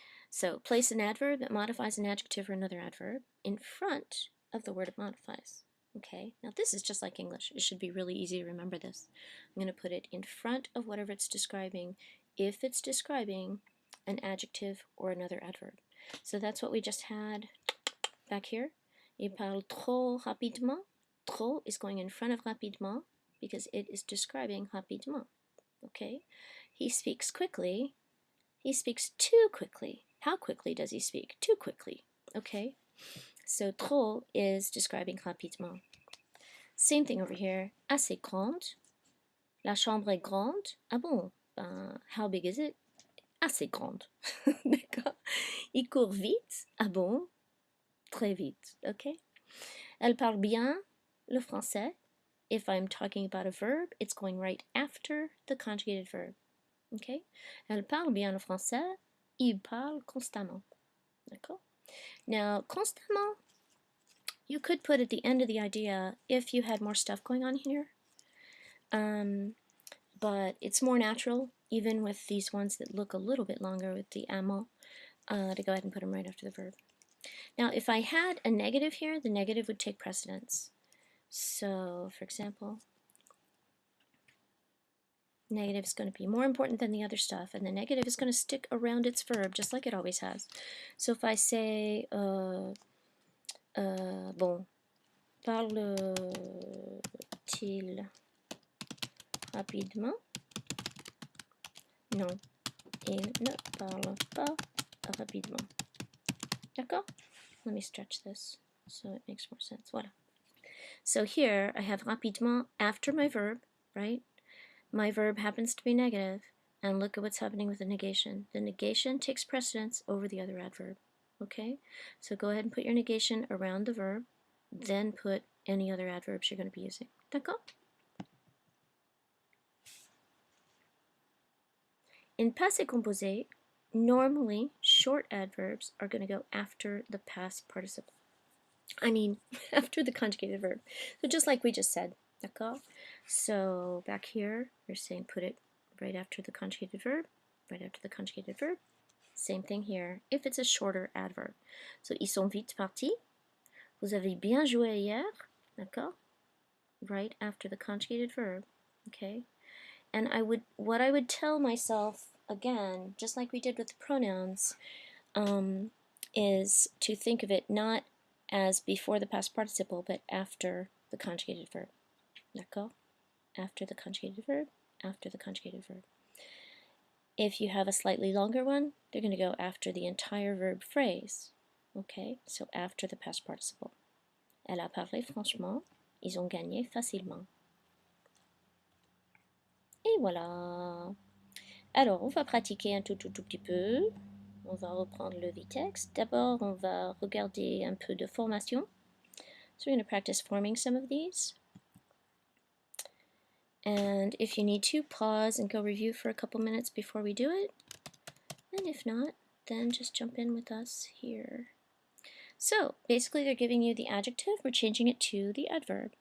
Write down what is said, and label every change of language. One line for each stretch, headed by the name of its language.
English: So place an adverb that modifies an adjective or another adverb in front of the word it modifies. Okay, now this is just like English. It should be really easy to remember this. I'm going to put it in front of whatever it's describing if it's describing an adjective or another adverb. So that's what we just had back here.
French: Il parle trop rapidement.
English: Trop is going in front of rapidement because it is describing rapidement. Okay, he speaks quickly. He speaks too quickly. How quickly does he speak? Too quickly. Okay? So trop is describing rapidement. Same thing over here.
French: Assez grande. La chambre est grande. Ah bon?
English: How big is it?
French: Assez grande. D'accord? Il court vite. Ah bon? Très vite. Okay? Elle parle bien le français.
English: If I'm talking about a verb, it's going right after the conjugated verb. Okay?
French: Elle parle bien le français. Il parle constamment. D'accord?
English: Now, constamment, you could put at the end of the idea if you had more stuff going on here. But it's more natural, even with these ones that look a little bit longer with the amant, to go ahead and put them right after the verb. Now, if I had a negative here, the negative would take precedence. So, for example, negative is going to be more important than the other stuff, and the negative is going to stick around its verb just like it always has. So if I say,
French: bon, parle-t-il rapidement? Non, il ne parle pas rapidement. D'accord?
English: Let me stretch this so it makes more sense. Voilà. So here I have rapidement after my verb, right? My verb happens to be negative, and look at what's happening with the negation. The negation takes precedence over the other adverb. Okay? So go ahead and put your negation around the verb, then put any other adverbs you're going to be using. D'accord? In passé composé, normally short adverbs are going to go after the past participle. I mean, after the conjugated verb. So just like we just said, d'accord? So back here, we're saying put it right after the conjugated verb, right after the conjugated verb. Same thing here, if it's a shorter adverb.
French: So, ils sont vite partis. Vous avez bien joué hier, d'accord?
English: Right after the conjugated verb, okay? And what I would tell myself, again, just like we did with the pronouns, is to think of it not as before the past participle, but after the conjugated verb. D'accord? After the conjugated verb, after the conjugated verb. If you have a slightly longer one, they're going to go after the entire verb phrase. Okay? So after the past participle.
French: Elle a parlé franchement, ils ont gagné facilement. Et voilà. Alors, on va pratiquer un tout petit peu. On va reprendre le V-text. D'abord, on va regarder un peu de formation.
English: So we're going to practice forming some of these. And if you need to, pause and go review for a couple minutes before we do it. And if not, then just jump in with us here. So basically they're giving you the adjective, we're changing it to the adverb.